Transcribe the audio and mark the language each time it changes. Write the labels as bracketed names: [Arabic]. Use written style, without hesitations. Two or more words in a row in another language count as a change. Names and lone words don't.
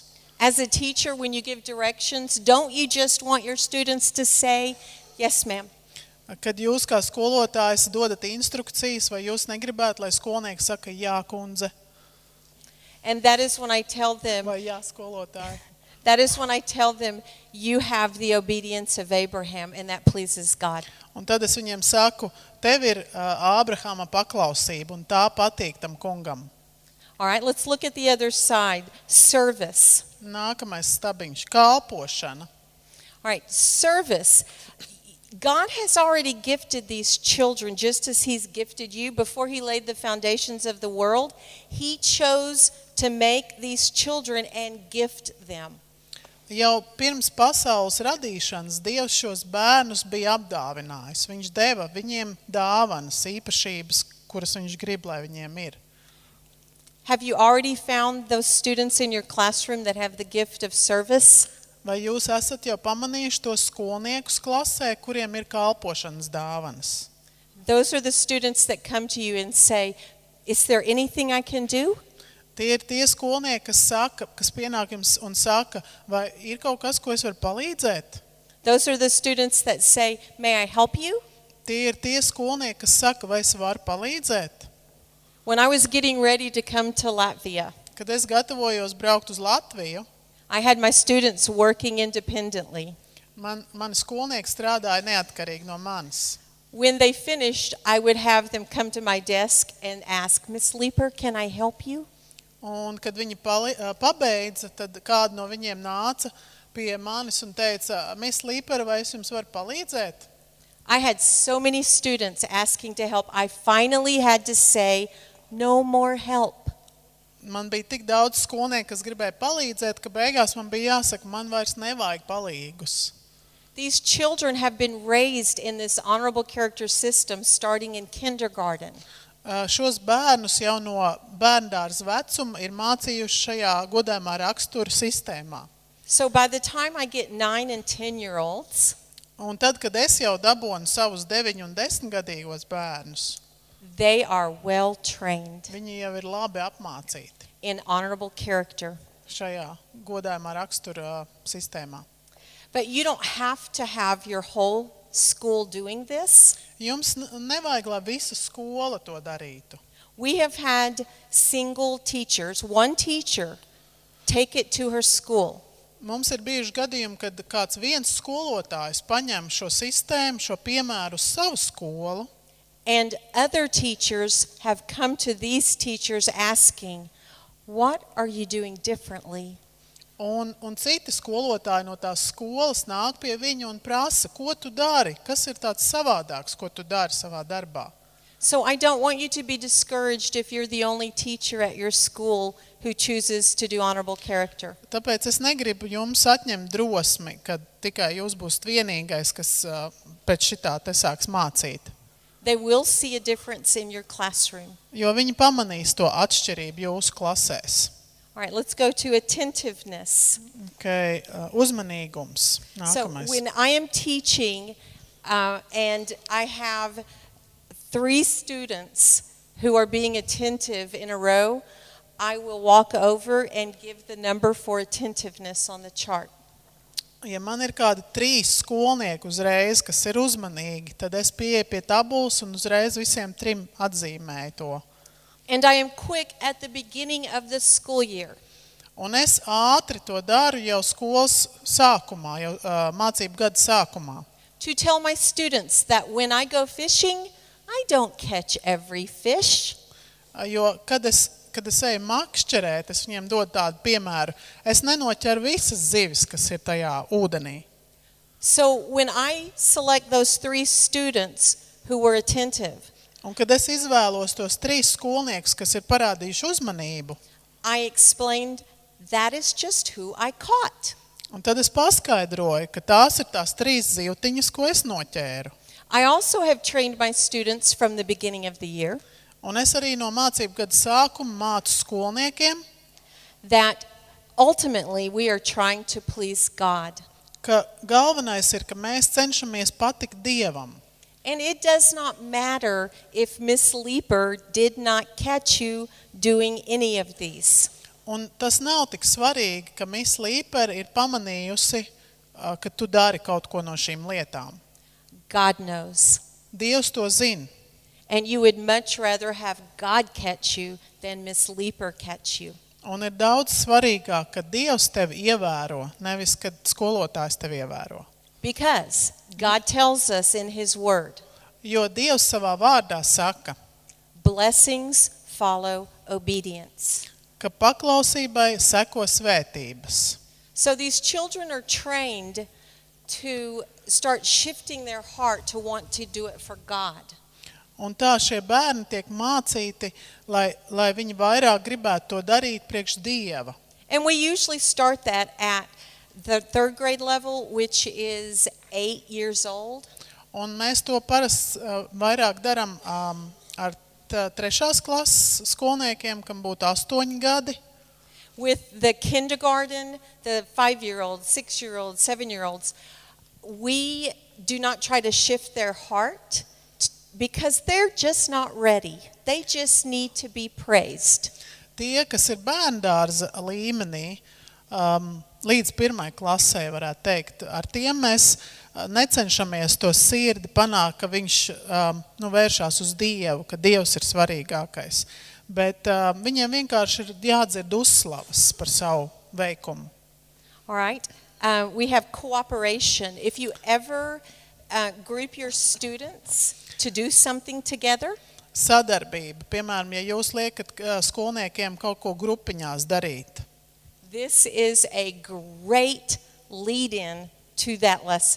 [English] As a teacher, when you give directions, don't you just want your students to say, yes, ma'am? [Latvian] Kad jūs kā skolotājs dodat instrukcijas, vai jūs negribētu, lai skolnieks saka jā, kundze? [English] And that is when I tell them, [Latvian] Vai jā, skolotāji? [English] that is when I tell them, you have the obedience of Abraham, and that pleases God. [Latvian] Un tad es viņiem saku, tev ir Ābrahama paklausība, un tā patīk tam kungam. [English] All right, let's look at the other side. Service. [Latvian] Nākamais stabiņš, kalpošana. [English] All right, service. God has already gifted these children just as he's gifted you. Before he laid the foundations of the world, he chose to make these children and gift them. [Latvian] Jau pirms pasaules radīšanas Dievs šos bērnus bija apdāvinājis. Viņš deva viņiem dāvanas, īpašības, kuras viņš grib, lai viņiem ir. [English] Have you already found those students in your classroom that have the gift of service? [Latvian] Vai jūs esat jau pamanījuši tos skolniekus klasē, kuriem ir kalpošanas dāvanas? [English] Those are the students that come to you and say, is there anything I can do? [Latvian] Tie ir tie skolnieki, kas pienāk jums un saka, vai ir kaut kas, ko es varu palīdzēt? [English] Those are the students that say, may I help you? [Latvian] Tie ir tie skolnieki, kas saka, vai es varu palīdzēt? [English] When I was getting ready to come to Latvia, [Latvian] Kad es gatavojos braukt uz Latviju, [English] I had my students working independently. [Latvian] mani skolnieki strādāja neatkarīgi no manis. [English] When they finished, I would have them come to my desk and ask, Miss Leeper, can I help you? [Latvian] Un, kad viņi pabeidza, tad kāda no viņiem nāca pie manis un teica, Miss Leeper, vai es jums varu palīdzēt? [English] I had so many students asking to help. I finally had to say, no more help. [Latvian] Man bija tik daudz skolnieku, kas gribēja palīdzēt, ka beigās man bija jāsaka, man vairs nevajag palīgus. [English] These children have been raised in this honorable character system starting in kindergarten. [Latvian] Šos bērnus jau no bērndārs vecuma ir mācījuši šajā godājumā rakstura sistēmā. [English] So by the time I get 9 and 10-year-olds, [Latvian] Un tad, kad es jau dabonu savus 9 un 10 gadīgos bērnus, [English] they are well trained [Latvian] viņi jau ir labi apmācīti [English] in honorable character. [Latvian] šajā godājumā rakstura sistēmā. [English] But you don't have to have your whole school doing this. [Latvian] Jums nevajag, lai visa skola to darītu. [English] We have had single teachers, one teacher, take it to her school. [Latvian] Mums ir bijuši gadījumi, kad kāds viens skolotājs paņem šo sistēmu, šo piemēru uz savu skolu, [English] And other teachers have come to these teachers asking, what are you doing differently? [Latvian] un citi skolotāji no tās skolas nāk pie viņu un prasa, ko tu dari, kas ir tāds savādāks, ko tu dari savā darbā. [English] So I don't want you to be discouraged if you're the only teacher at your school who chooses to do honorable character. [Latvian] Tāpēc es negribu jums atņemt drosmi, kad tikai jūs būs vienīgais, kas pēc šitā te sāks mācīt. [English] They will see a difference in your classroom. [Latvian] Jo viņi pamanīs to atšķirību jūsu klasēs. [English] All right, let's go to attentiveness. [Latvian] Okay, uzmanīgums. [English] So [Latvian] Nākamais. [English] when I am teaching and I have 3 students who are being attentive in a row, I will walk over and give the number for attentiveness on the chart. [Latvian] Ja man ir kādi 3 skolnieki uzreiz, kas ir uzmanīgi, tad es pieeju pie tabulas un uzreiz visiem 3 atzīmēju to. [English] And I am quick at the beginning of the school year. [Latvian] Un es ātri to daru jau skolas sākumā, jau mācību gada sākumā. [English] To tell my students that when I go fishing, I don't catch every fish. [Latvian] Jo, kad es eju makšķerēt, es viņiem dodu tādu piemēru, es nenoķeru visas zivis, kas ir tajā ūdenī. [English] So when I select those 3 students who were attentive, [Latvian] Un kad es izvēlos tos 3 skolniekus, kas ir parādījuši uzmanību, [English] I explained that is just who I caught. [Latvian] un tad es paskaidroju, ka tās ir tās 3 zivtiņas, ko es noķēru. [English] I also have trained my students from the beginning of the year [Latvian] Un es arī no mācību gada sākuma mācu skolniekiem, [English] that ultimately we are trying to please God. [Latvian] ka galvenais ir, ka mēs cenšamies patikt Dievam. [English] And it does not matter if Miss Leeper did not catch you doing any of these. [Latvian] Un tas nav tik svarīgi, ka Miss Līper ir pamanījusi, ka tu dari kaut ko no šīm lietām. [English] God knows. [Latvian] Dievs to zina. [English] And you would much rather have God catch you than Miss Leeper catch you. [Latvian] Un ir daudz svarīgāk, ka Dievs tevi ievēro, nevis, kad skolotājs tevi ievēro. [English] Because God tells us in His Word, [Latvian] Jo Dievs savā vārdā saka, [English] blessings follow obedience. [Latvian] ka paklausībai seko svētības. [English] So these children are trained to start shifting their heart to want to do it for God. [Latvian] Un tā šie bērni tiek mācīti, lai viņi vairāk gribētu to darīt priekš Dieva. [English] And we usually start that at the 3rd grade level, which is 8 years old. [Latvian] Un mēs to parasti vairāk daram ar 3. klases skolniekiem, kam būtu 8 gadi. [English] With the kindergarten, the 5-year-olds, 6-year-olds, 7-year-olds, we do not try to shift their heart because they're just not ready. They just need to be praised. [Latvian] Tie, kas ir bērndārza līmenī, līdz 1. klasē, varētu teikt, ar tiem mēs necenšamies to sirdi panākt, ka viņš vēršās uz Dievu, ka Dievs ir svarīgākais. Bet viņiem vienkārši ir jādzird uzslavas par savu veikumu. [English] All right. We have cooperation. If you ever group your students to do something together, [Latvian] Sadarbība. Piemēram, ja jūs liekat skolniekiem kaut ko grupiņās darīt, [English] this is a great lead-in to that lesson.